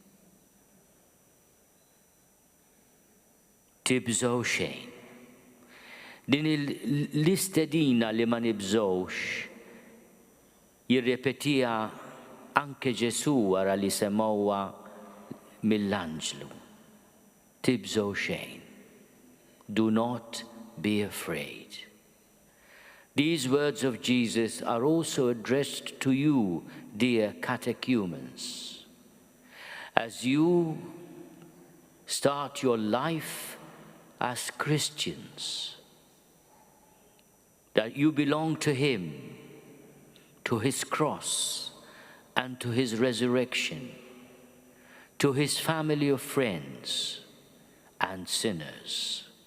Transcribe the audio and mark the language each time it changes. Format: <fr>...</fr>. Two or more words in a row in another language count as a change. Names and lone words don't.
<mt>Tibżgħu xejn. Din l-istedina li ma nibżgħux jirrepetiha anke Ġesu wara li semgħuha mill-anġlu. Tibżgħu xejn.</mt> <en>Do not be afraid. These words of Jesus are also addressed to you, dear catechumens. As you start your life as Christians, that you belong to Him, to His cross, and to His resurrection, to His family of friends and sinners.</en>